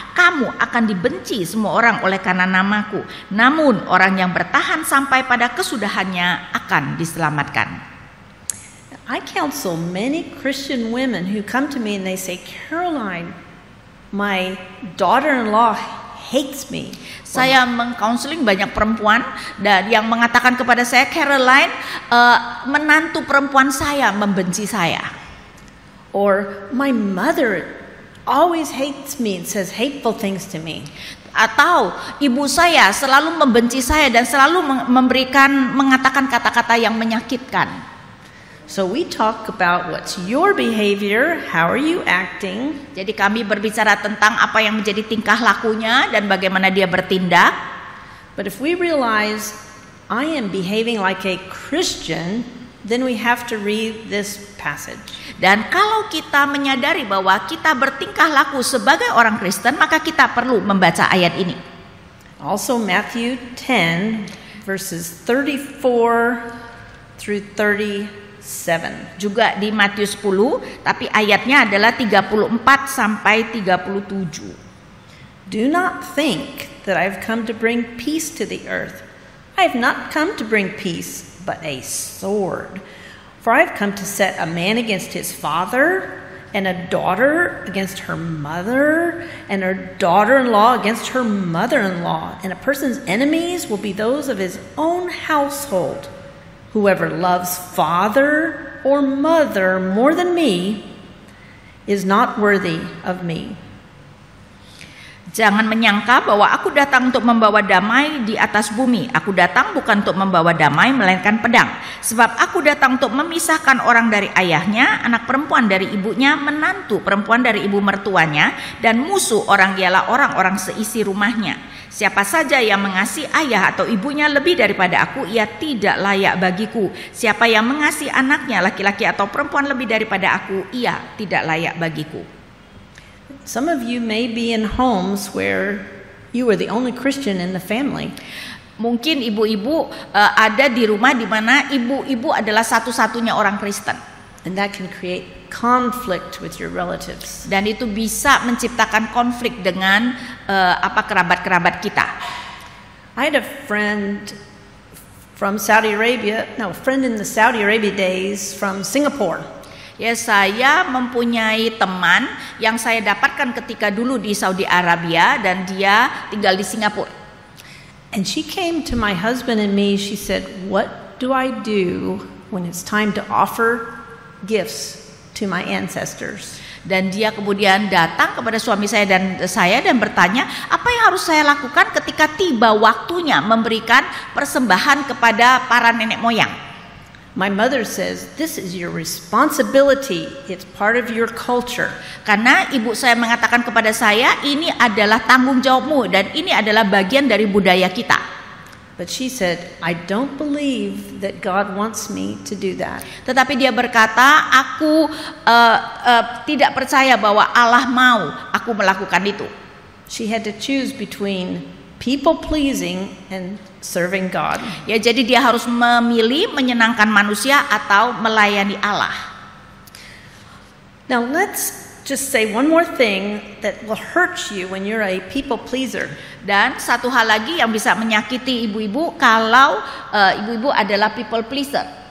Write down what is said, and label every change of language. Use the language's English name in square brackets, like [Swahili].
[Indonesian] Kamu akan dibenci semua orang oleh karena namaku. Namun orang yang bertahan sampai pada kesudahannya akan diselamatkan. [English] I counsel many Christian women who come to me and they say, Caroline, my daughter-in-law hates me. [Indonesian] Saya mengcounseling banyak perempuan dan yang mengatakan kepada saya, Caroline, menantu perempuan saya membenci saya. [English] Or my mother always hates me and says hateful things to me. [Indonesian] Atau ibu saya selalu membenci saya dan selalu mengatakan kata-kata yang menyakitkan. [English] So we talk about what's your behavior, how are you acting. [Indonesian] Jadi kami berbicara tentang apa yang menjadi tingkah lakunya dan bagaimana dia bertindak. [English] But if we realize I am behaving like a Christian, then we have to read this passage. [Indonesian] Dan kalau kita menyadari bahwa kita bertingkah laku sebagai orang Kristen, maka kita perlu membaca ayat ini. [English] Also Matthew 10 verses 34 through 37. [Indonesian] Juga di Matius 10, tapi ayatnya adalah 34 sampai 37. [English] Do not think that I have come to bring peace to the earth. I have not come to bring peace, but a sword. For I have come to set a man against his father, and a daughter against her mother, and her daughter-in-law against her mother-in-law. And a person's enemies will be those of his own household. Whoever loves father or mother more than me is not worthy of me. [Indonesian] Jangan menyangka bahwa aku datang untuk membawa damai di atas bumi. Aku datang bukan untuk membawa damai, melainkan pedang. Sebab aku datang untuk memisahkan orang dari ayahnya, anak perempuan dari ibunya, menantu perempuan dari ibu mertuanya, dan musuh orang ialah orang-orang seisi rumahnya. Siapa saja yang mengasihi ayah atau ibunya lebih daripada aku, ia tidak layak bagiku. Siapa yang mengasihi anaknya laki-laki atau perempuan lebih daripada aku, ia tidak layak bagiku. [English] Some of you may be in homes where you are the only Christian in the family. [Indonesian] Mungkin ibu-ibu ada di rumah di mana ibu-ibu adalah satu-satunya orang Kristen. [English] And that can create conflict with your relatives. [Indonesian] Dan itu bisa menciptakan konflik dengan kerabat-kerabat kita. [English] I had a friend from Saudi Arabia, a friend in the Saudi Arabia days from Singapore. [Indonesian] Ya, saya mempunyai teman yang saya dapatkan ketika dulu di Saudi Arabia dan dia tinggal di Singapura. [English] And she came to my husband and me, she said, "What do I do when it's time to offer gifts to my ancestors?" [Indonesian] Dan dia kemudian datang kepada suami saya dan bertanya, apa yang harus saya lakukan ketika tiba waktunya memberikan persembahan kepada para nenek moyang? [English] My mother says, this is your responsibility. It's part of your culture. [Indonesian] Karena ibu saya mengatakan kepada saya, ini adalah tanggung jawabmu dan ini adalah bagian dari budaya kita. [English] But she said, I don't believe that God wants me to do that. [Indonesian] Tetapi dia berkata, aku tidak percaya bahwa Allah mau aku melakukan itu. [English] She had to choose between people pleasing and serving God. [Indonesian] Ya, jadi dia harus memilih menyenangkan manusia atau melayani Allah. [English] Now let's just say one more thing that will hurt you when you're a people pleaser. [Indonesian] Dan satu hal lagi yang bisa menyakiti ibu-ibu kalau ibu-ibu adalah people pleaser.